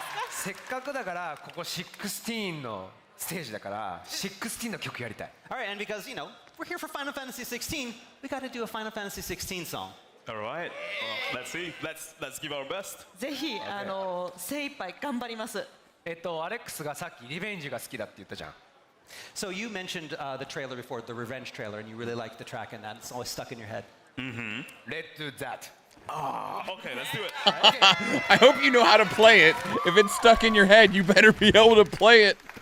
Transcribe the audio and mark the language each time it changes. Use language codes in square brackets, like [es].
[ja] せっかくだからここ16のステージだから16の曲やりたい。 [en] All right, and because, you know, we're here for Final Fantasy 16, we got to do a Final Fantasy 16 song. All right. Well, let's see. Let's give our best. [ja] ぜひ精一杯頑張ります。アレックスがさっきリベンジが好きだって言ったじゃん。 [en] So you mentioned the trailer before, the Revenge trailer, and you really liked the track, and that's always stuck in your head. Mm-hmm. Let's do that. Okay, let's do it. I hope you know how to play it. If it's stuck in your head, you better be able to play it.